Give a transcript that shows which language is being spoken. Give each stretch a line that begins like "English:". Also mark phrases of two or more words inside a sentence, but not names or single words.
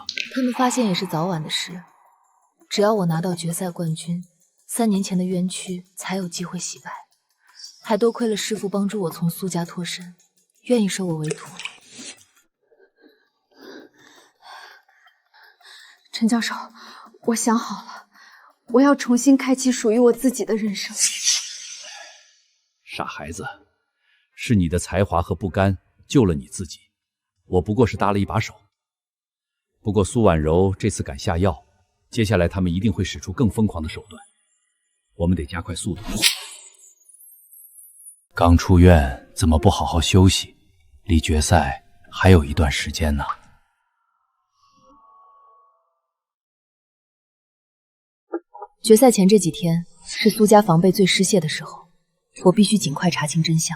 Chinese: 他們發現也是早晚的事，只要我拿到決賽冠軍，3年前的冤屈才有機會洗白。還多虧了師父幫助我從蘇家脫身，願意收我為徒。陳教授，我想好了，我要重新開啟屬於我自己的人生。傻孩子，是你的才華和不甘救了你自己，我不過是搭了一把手。不過蘇婉柔這次敢下藥，接下來他們一定會使出更瘋狂的手段，我們得加快速度。剛出院，怎麼不好好休息？離決賽還有一段時間呢。決賽前這幾天是蘇家防備最失陷的時候，我必須盡快查清真相。